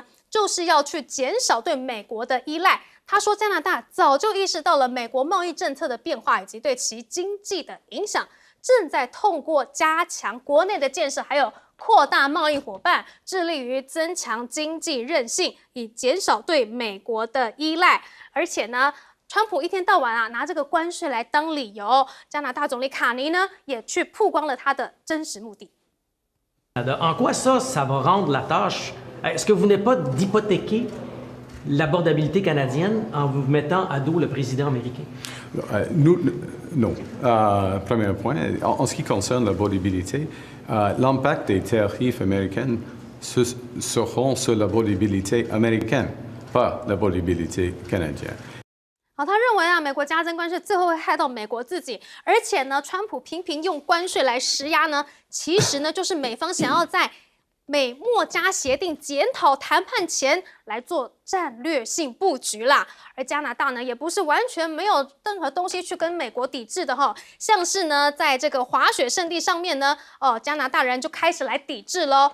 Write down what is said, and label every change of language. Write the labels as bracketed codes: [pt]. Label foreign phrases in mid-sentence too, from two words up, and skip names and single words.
[zh] 就是要去减少对美国的依赖。他说，加拿大早就意识到了美国贸易政策的变化以及对其经济的影响，正在通过加强国内的建设，还有扩大贸易伙伴，致力于增强经济韧性，以减少对美国的依赖。而且呢，川普一天到晚啊拿这个关税来当理由，加拿大总理卡尼呢也去曝光了他的真实目的。 [fr] En quoi ça va rendre la tâche? Est-ce que vous n'êtes pas d'hypothéquer l'abordabilité canadienne en vous mettant à dos le président américain? Non. Premier point, en ce qui concerne l'abordabilité, l'impact des tarifs américains seront sur l'abordabilité américaine, pas l'abordabilité canadienne. [zh] 好，他认为啊，美国加征关税最后会害到美国自己，而且呢，川普频频用关税来施压呢，其实呢，就是美方想要在美墨加协定检讨谈判前来做战略性布局啦。而加拿大呢，也不是完全没有任何东西去跟美国抵制的哈，像是呢，在这个滑雪胜地上面呢，加拿大人就开始来抵制喽。